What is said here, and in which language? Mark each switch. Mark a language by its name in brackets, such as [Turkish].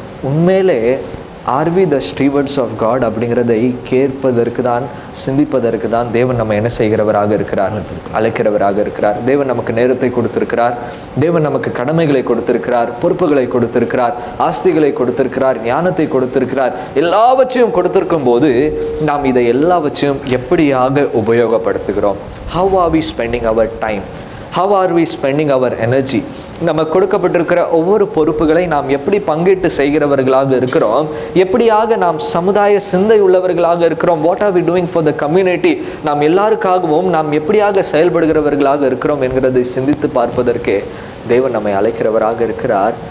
[Tamil] உண்மையிலே [English] are we the stewards of God [Tamil] அப்படிங்கிறதை கேட்பதற்கு தான், சிந்திப்பதற்கு தான் தேவன் நம்ம என்ன செய்கிறவராக இருக்கிறார், அழைக்கிறவராக இருக்கிறார். தேவன் நமக்கு நேரத்தை கொடுத்திருக்கிறார், தேவன் நமக்கு கடமைகளை கொடுத்திருக்கிறார், பொறுப்புகளை கொடுத்திருக்கிறார், ஆஸ்திகளை கொடுத்திருக்கிறார், ஞானத்தை கொடுத்திருக்கிறார். எல்லாவற்றையும் கொடுத்திருக்கும் போது நாம் இதை எல்லாவற்றையும் எப்படியாக உபயோகப்படுத்துகிறோம்? [English] How are we spending our time? How are we spending our energy? [Tamil] நம்ம கொடுக்கப்பட்டிருக்கிற ஒவ்வொரு பொறுப்புகளை நாம் எப்படி பங்கிட்டு செய்கிறவர்களாக இருக்கிறோம்? எப்படியாக நாம் சமுதாய சிந்தை உள்ளவர்களாக இருக்கிறோம்? [English] What are we doing for the community? [Tamil] நாம் எல்லாருக்காகவும் நாம் எப்படியாக செயல்படுகிறவர்களாக இருக்கிறோம் என்கிறதை சிந்தித்து பார்ப்பதற்கே தேவன் நம்மை அழைக்கிறவராக இருக்கிறார்.